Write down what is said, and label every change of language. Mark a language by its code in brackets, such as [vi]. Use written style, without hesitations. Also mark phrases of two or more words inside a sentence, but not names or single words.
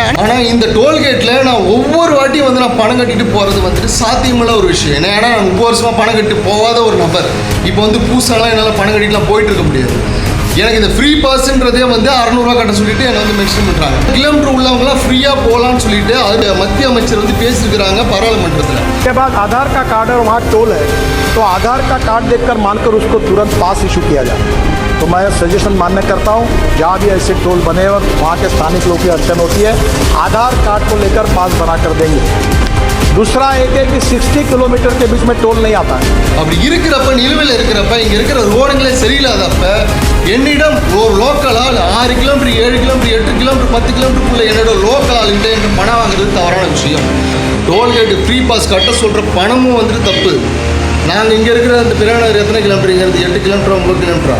[ta] ஆனால் இந்த டோல்கேட்டில் நான் ஒவ்வொரு வாட்டியும் வந்து நான் பணம் கட்டிட்டு போகிறது வந்துட்டு சாத்தியமுள்ள ஒரு விஷயம். ஏன்னா நான் 30 வருஷமாக பணம் கட்டிட்டு போகாத ஒரு நபர். இப்போ வந்து புதுசாலாம் என்னால் பணம் கட்டிட்டுலாம் போயிட்டு இருக்க முடியாது. எனக்கு இந்த [en] free passன்றதே [ta] வந்து 600 ரூபா கட்ட சொல்லிட்டு என்னை வந்து மென்ஷன் பண்ணுறாங்க. கிலோமீட்டர் உள்ளவங்களாம் ஃப்ரீயாக போகலான்னு சொல்லிட்டு அது மத்திய அமைச்சர் வந்து பேசியிருக்கிறாங்க பாராளுமன்றத்தில். [hi] उसके बाद आधार का कार्ड और वहाँ टोल है तो आधार का कार्ड देखकर मानकर उसको तुरंत [en] pass issue [hi] किया जाए। तो मैं सजेशन मान्य करता हूँ जहाँ भी ऐसे टोल बने और वहाँ के स्थानिक लोगों की अड़चन होती है आधार कार्ड को लेकर पास बना कर देंगे। दूसरा एक है कि 60 किलोमीटर के बीच में टोल नहीं आता है. [ta] அப்படி இருக்கிறப்ப நிலுவையில் இருக்கிறப்ப இங்கே இருக்கிற ரோடுங்களே சரியில்லாதப்ப என்னிடம் ஒரு லோக்கலால் 6 கிலோமீட்டர் 7 கிலோமீட்டர் 8 கிலோமீட்டர் 10 கிலோமீட்டருக்குள்ள என்னோட லோக்கலால்கிட்ட எனக்கு பணம் வாங்குறது தவறான விஷயம். [en] tollgateடு free pass [ta] கட்ட சொல்கிற பணமும் வந்துட்டு தப்பு. நாங்கள் இங்கே இருக்கிற அந்த பிராணர் எத்தனை கிலோமீட்டருங்கிறது 8 கிலோமீட்டர் 9 கிலோமீட்டரா?